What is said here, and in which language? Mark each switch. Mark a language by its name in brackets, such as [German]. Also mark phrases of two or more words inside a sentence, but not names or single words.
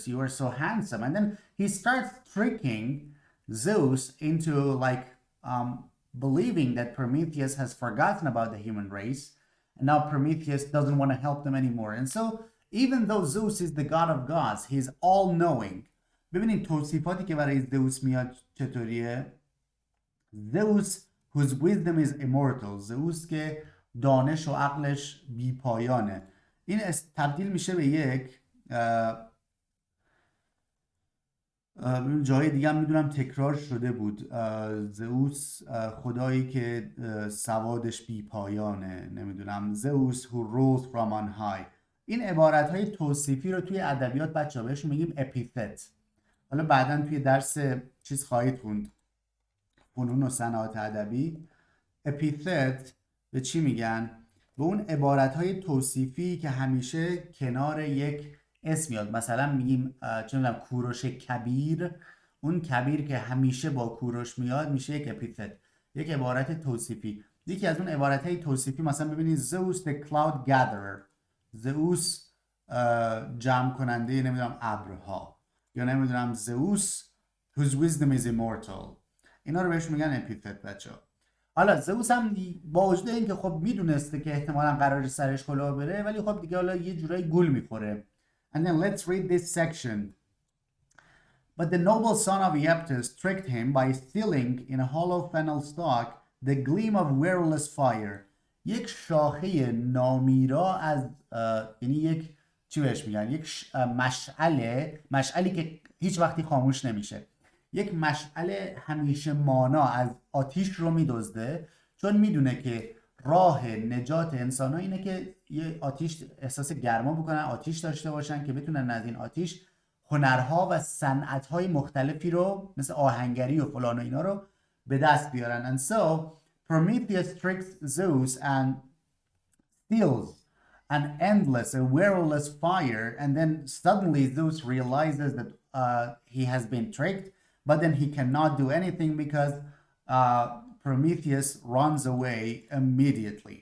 [English] You are so handsome. And then he starts tricking Zeus into believing that Prometheus has forgotten about the human race. And now Prometheus doesn't want to help them anymore. And so even though Zeus is the god of gods, he's all knowing. [Persian] ببینید توصیفاتی که برای زئوس میاد چطوریه؟ [English] Zeus whose wisdom is immortal. [Persian] زئوس که دانش و عقلش بی پایانه. این تبدیل میشه به یک جای دیگه هم میدونم تکرار شده بود. زئوس خدایی که سوادش بی پایانه، نمیدونم زئوس [English] who rules from on high. [Persian] این عبارت های توصیفی رو توی ادبیات بچه‌ها بهش میگیم اپیثت. حالا بعداً توی درس چیز خواهید خوند، فنون و صنعات ادبی. اپیثت به چی میگن؟ به اون عبارت های توصیفی که همیشه کنار یک اسم میاد. مثلا میگیم چه میدونم کوروش کبیر، اون کبیر که همیشه با کوروش میاد میشه یک اپیثت، یک عبارت توصیفی. یکی از اون عبارت های توصیفی مثلا ببینید زئوس [English] the cloud gatherer، [Persian] زئوس جمع کننده نمیدونم ابرها، یا نمیدونم زئوس [English] whose wisdom is immortal. [Persian] اینا رو بهش میگن اپیثت بچه‌ها. حالا زئوس هم با وجود اینکه خب میدونسته که احتمالاً قرار سرش کلاه بره، ولی خب دیگه حالا یه جورایی گول میخوره. [English] And then let's read this section. But the noble son of Aeptus tricked him by stealing in a hollow fennel stalk the gleam of wireless fire. [Persian] یک شاخه نامیرا از یعنی یک چی بهش میگن؟ یک مشعلی که هیچ وقتی خاموش نمیشه. یک مشعل همیشه مانا از آتیش رو میدزده، چون میدونه که راه نجات انسان ها اینه که یه آتیش احساس گرما بکنن، آتیش داشته باشن که بتونن از این آتیش هنرها و صنعت‌های مختلفی رو مثل آهنگری و فلان و اینا رو به دست بیارن. [English] And so Prometheus tricks Zeus and steals an endless, a wireless fire, and then suddenly Zeus realizes that he has been tricked, but then he cannot do anything because Prometheus runs away immediately.